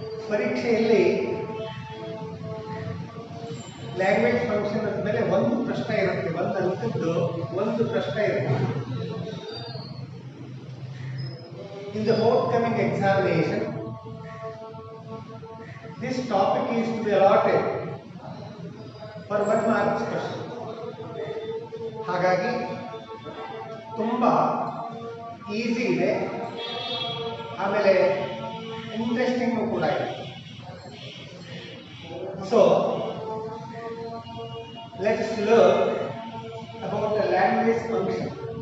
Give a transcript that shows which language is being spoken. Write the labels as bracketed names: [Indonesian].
[Kannada] ಪರೀಕ್ಷೆಯಲ್ಲಿ language function ಅಂದಮೇಲೆ ಒಂದು ಪ್ರಶ್ನೆ ಇರುತ್ತೆ, ಒಂದು ಅಂಕದ್ದು ಒಂದು ಪ್ರಶ್ನೆ ಇರುತ್ತೆ. [English] In the forthcoming examination, this topic is to be allotted for 1 mark question. [Kannada] ಹಾಗಾಗಿ ತುಂಬ ಈಸಿ ಇದೆ, ಆಮೇಲೆ ಇಂಟ್ರೆಸ್ಟಿಂಗು ಕೂಡ ಇದೆ. [English] So let's learn about the language function.